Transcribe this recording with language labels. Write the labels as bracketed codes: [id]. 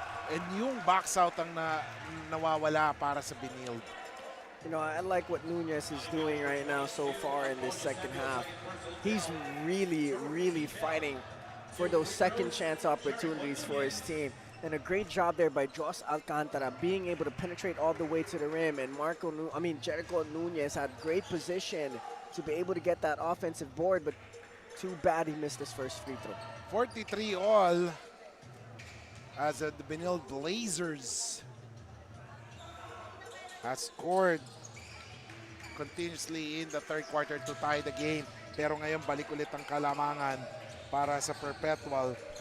[tl] And yung box out ang nawawala para sa Benilde. [en] You know, I like what Nunez is doing right now so far in this second half. He's really, really fighting for those second chance opportunities for his team. And a great job there by Josh Alcantara being able to penetrate all the way to the rim. And Jericho Nunez had great position to be able to get that offensive board, but too bad he missed his first free throw. 43 all as the Benilde Blazers has scored continuously in the third quarter to tie the game. [tl] Pero ngayon balik ulit ang kalamangan para sa Perpetual.